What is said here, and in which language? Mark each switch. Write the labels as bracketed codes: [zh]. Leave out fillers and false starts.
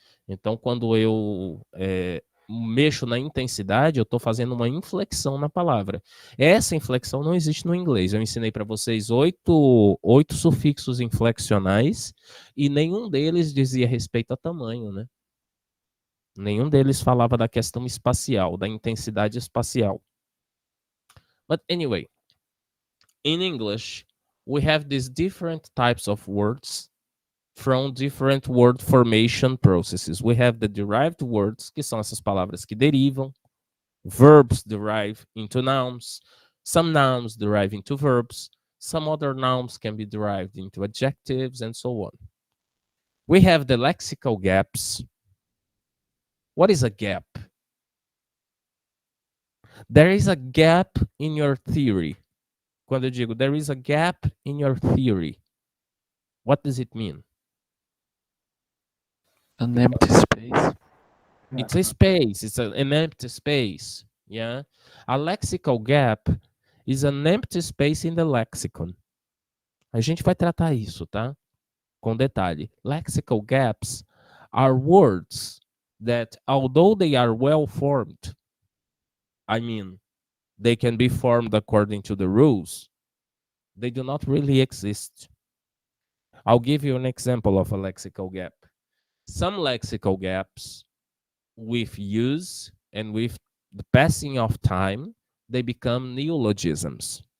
[pt] Então, quando eu mexo na intensidade, eu estou fazendo uma inflexão na palavra. Essa inflexão não existe no inglês. Eu ensinei para vocês oito sufixos inflexionais e nenhum deles dizia respeito a tamanho, né? Nenhum deles falava da questão espacial, da intensidade espacial. [en] But anyway, in English, we have these different types of words from different word formation processes. We have the derived words, [pt] que são essas palavras que derivam. [en] Verbs derive into nouns. Some nouns derive into verbs. Some other nouns can be derived into adjectives and so on. We have the lexical gaps. What is a gap? There is a gap in your theory. [pt] Quando eu digo [en] there is a gap in your theory, what does it mean? An empty space. It's a space. It's an empty space. Yeah. A lexical gap is an empty space in the lexicon. [pt] A gente vai tratar isso, tá? Com detalhe. [en] Lexical gaps are words that, although they are well formed, I mean, they can be formed according to the rules, they do not really exist. I'll give you an example of a lexical gap. Some lexical gaps, with use and with the passing of time, they become neologisms.